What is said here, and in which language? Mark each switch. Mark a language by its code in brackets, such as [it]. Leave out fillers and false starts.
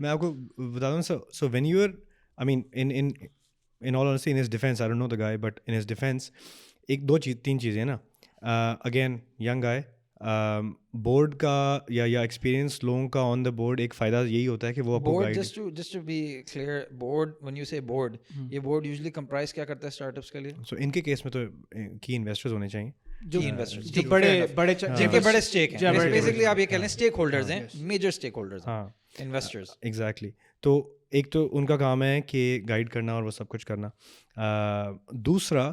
[hi] मैं आपको बता दूं, [en] so when you are, I mean in all honesty, in his defense, [hi] I don't know the guy, but in his defense, एक दो चीज 3 चीज़ें ना, [en] again young guy, [hi] बोर्ड का या एक्सपीरियंस लोगों का ऑन द बोर्ड एक फ़ायदा यही होता है कि वो आपको [en] board, guide. just to be clear, board, when you say board, [hi] ये board usually comprise क्या करता है स्टार्टअप्स के लिए? सो इनके केस में तो की इन्वेस्टर्स होने चाहिए, जो [en] Key investors, [hi] जो बड़े बड़े जिनके बड़े स्टेक हैं, बड़े- बेसिकली आप ये कह लें स्टेक होल्डर्स हैं, मेजर स्टेक होल्डर्स हैं, हाँ [en] Investors. Exactly. [hi] तो एक तो उनका काम है कि गाइड करना और वो सब कुछ करना. दूसरा,